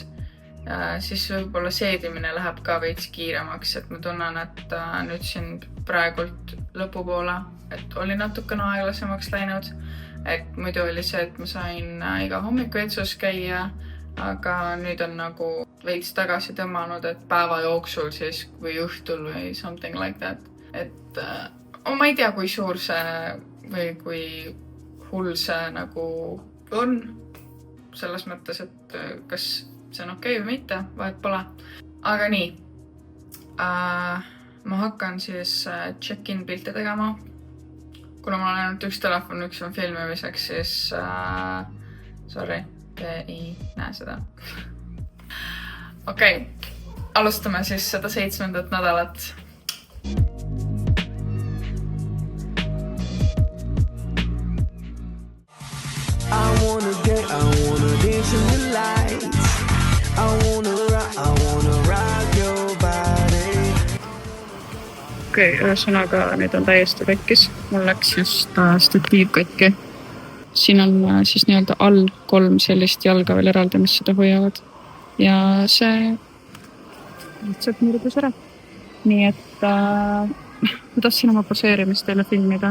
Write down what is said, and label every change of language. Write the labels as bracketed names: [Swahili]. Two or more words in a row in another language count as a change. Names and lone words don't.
[Estonian] Siis võib-olla seedimine läheb ka veits kiiremaks, et ma tunnen, et nüüd siin praegult lõpupoole, et oli natukene aeglasemaks läinud. Et muidu oli see, et ma sain iga hommiku vetsus käia, aga nüüd on nagu veits tagasi tõmmanud, et päeva jooksul siis või õhtul või [English] something like that. [Estonian] Et ma ei tea, kui suur see või kui hull see nagu on. Selles mõttes, et kas see on okei või mitte, vahet pole. Aga nii, ma hakkan siis check-in pilte tegema. Kuna mul on ainult üks telefon, üks on filmimiseks, siis sorry, te ei näe seda. Okei, alustame siis seda 7. nädalat. [English] I wanna dance in the lights. I wanna rock your body. [Estonian] Okei, ühesõnaga nüüd on täiesti tekkis. Mul läks just statiiv katki. Siin on siis nii-öelda all 3 sellist jalga veel eraldi, mis seda hoiavad. Ja see lihtsalt murdus ära. Nii et ma tahtsin oma poseerimist teile filmida.